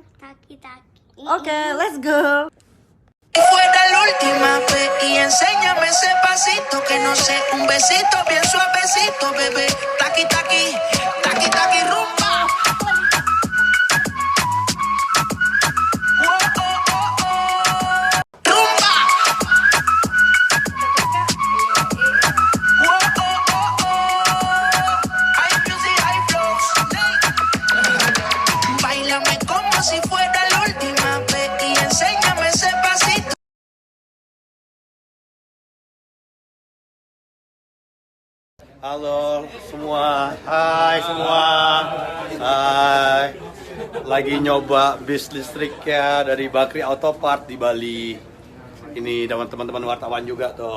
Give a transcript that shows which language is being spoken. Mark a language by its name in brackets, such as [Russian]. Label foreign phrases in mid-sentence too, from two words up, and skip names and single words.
[Spanish] Taki-taki. [English] Oke, let's go. [Spanish] Fuera la última vez y enséñame ese pasito que no sé, un besito bien suavecito, bebé. Taqui taqui, taqui taqui rumba. Oh, oh, oh, oh. Rumba. Oh, oh, oh, oh. [English] Hay music, hay flows. [Spanish] Báilame como si fuera la última vez y enséñame ese pasito. [Indonesian] Halo semua, hai semua, hai. Lagi nyoba bis listrik ya dari Bakri Auto Part di Bali. Ini dengan teman-teman wartawan juga tuh.